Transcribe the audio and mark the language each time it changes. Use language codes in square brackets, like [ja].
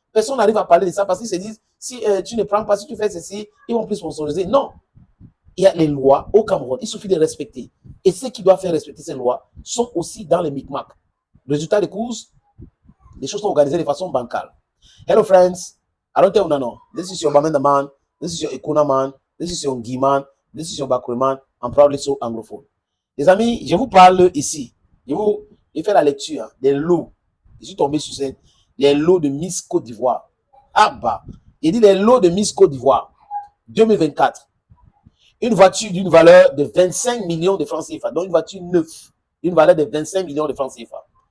[fr] Personne n'arrive à parler de ça parce qu'ils se disent, si tu ne prends pas, si tu fais ceci, ils vont plus sponsoriser. Non. Il y a les lois au Cameroun. Il suffit de respecter. Et ceux qui doivent faire respecter ces lois sont aussi dans les micmacs. Résultat des courses, les choses sont organisées de façon bancale. [en] Hello friends. I don't tell you no. This is your Bamenda man. This is your Ekuna man. This is your Ngi man. This is your Bakure man. I'm proudly so anglophone. [fr] Les amis, je vous parle ici. Je fais la lecture des lots. Je suis tombé sur les lots de Miss Côte d'Ivoire. Ah bah, il dit les lots de Miss Côte d'Ivoire 2024. Une voiture d'une valeur de 25 millions de francs CFA. Donc une voiture neuve d'une valeur de 25 millions de francs CFA.